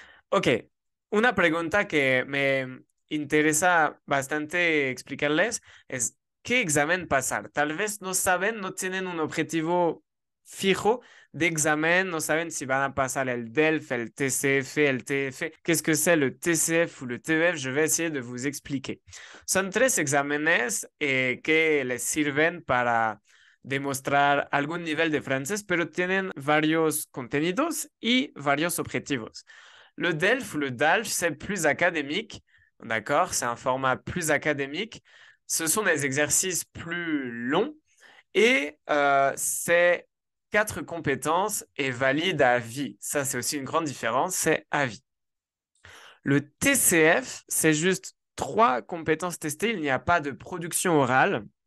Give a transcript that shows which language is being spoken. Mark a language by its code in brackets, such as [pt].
[es] Ok, una pregunta que me interesa bastante explicarles es ¿qué examen pasar? Tal vez no saben, no tienen un objetivo fijo de examen, no saben si van a pasar el DELF, el TCF, el TF. [fr] Qu'est-ce que c'est le TCF ou le TEF? Je vais essayer de vous expliquer. [es] Son tres exámenes que les sirven para demostrar algún nivel de francés, pero tienen varios contenidos y varios objetivos. [fr] Le DELF ou le DALF, c'est plus académique, d'accord? C'est un format plus académique. Ce sont des exercices plus longs et c'est 4 compétences et valide à vie. Ça, c'est aussi une grande différence, c'est à vie. Le TCF, c'est juste 3 compétences testées, il n'y a pas de production orale.